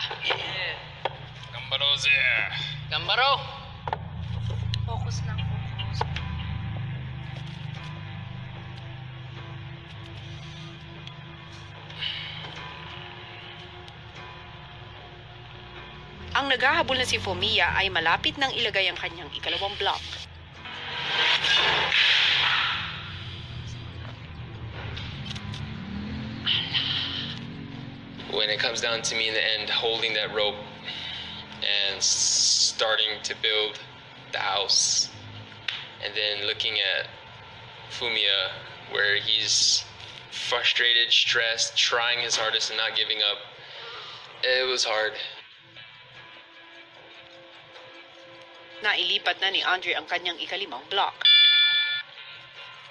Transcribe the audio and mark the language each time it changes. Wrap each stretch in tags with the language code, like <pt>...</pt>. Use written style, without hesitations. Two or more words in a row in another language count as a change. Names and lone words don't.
<ja>Gambaro there. Gambaro.</ja> <tl>Focus lang, focus. Ang naghahabol na si Fumia ay malapit nang ilagay ang kanyang ikalawang block.</tl> <en>When it comes down to me in the end, holding that rope and starting to build the house, and then looking at Fumia, where he's frustrated, stressed, trying his hardest and not giving up, it was hard.</en> <tl>Nailipat na ni Andre ang kanyang ika-5 block.</tl>